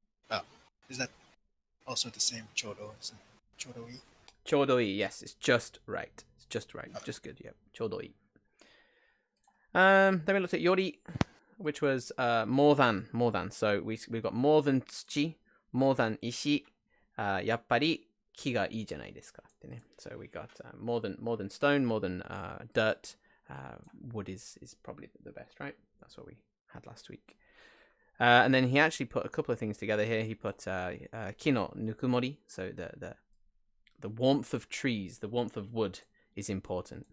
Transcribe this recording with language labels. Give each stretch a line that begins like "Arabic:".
English: Oh, is that also the same chodo? Is it chodoi? Chodoi, yes, it's just right. It's just right, okay. Just good. Yeah, chodoi. Then we looked at yori, which was more than. So we've got more than tsuchi, more than
Japanese: 石、やっぱり木がいいじゃないですかってね。
English: So we got more than stone, more than dirt. Wood is probably the best, right? That's what we had last week. And then he actually put a couple of things together here. He put ki no nukumori, so the warmth of trees, the warmth of wood is important.